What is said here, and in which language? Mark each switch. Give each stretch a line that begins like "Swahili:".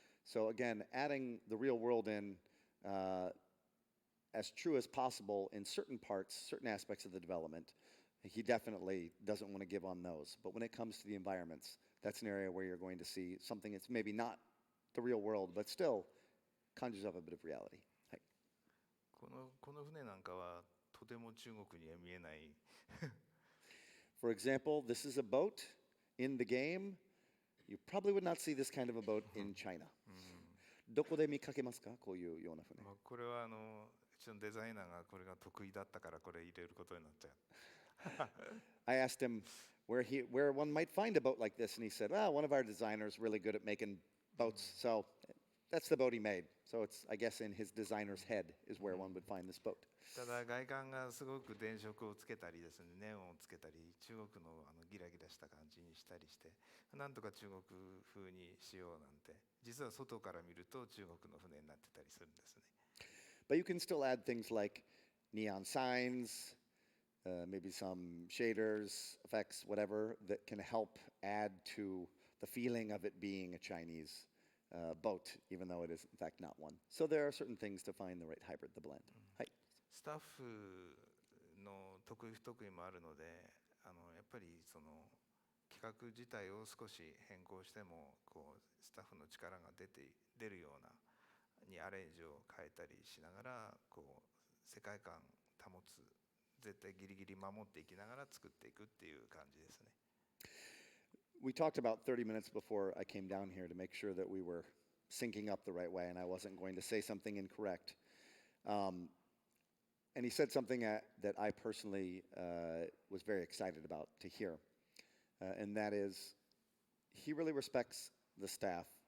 English: So again, adding the real world in as true as possible in certain parts, certain aspects of the development. He definitely doesn't want to give on those. But when it comes to the environments, that's an area where you're going to see something that's maybe not the real world, but still conjures up a bit of reality.
Japanese: この船なんかはとても中国には見えない。
English: For example, this is a boat in the game. You probably would not see this kind of a boat in China.
Japanese: どこで見かけますか、こういうような船。これはうちのデザイナーがこれが得意だったからこれ入れることになっちゃう。
English: I asked him where one might find a boat like this, and he said, one of our designers really good at making boats, so that's the boat he made. So it's, I guess, in his designer's head is where one would find this boat.
Japanese: ただ外観がすごく電飾をつけたりですね、ネオンをつけたり、中国のギラギラした感じにしたりして、なんとか中国風にしようなんて、実は外から見ると中国の船になってたりするんですね。
English: But you can still add things like neon signs, maybe some shaders, effects, whatever, that can help add to the feeling of it being a Chinese boat, even though it is in fact not one. So there are certain things to find the right hybrid, the blend.
Japanese: はい。スタッフの得意不得意もあるので、やっぱりその企画自体を少し変更してもこうスタッフの力が出るようなにアレンジを変えたりしながらこう世界観保つ、絶対ギリギリ守っていきながら作っていくっていう感じですね。
English: We talked about 30 minutes before I came down here to make sure that we were syncing up the right way and I wasn't going to say something incorrect. And he said something that I personally was very excited about to hear. And that is, he really respects the staff.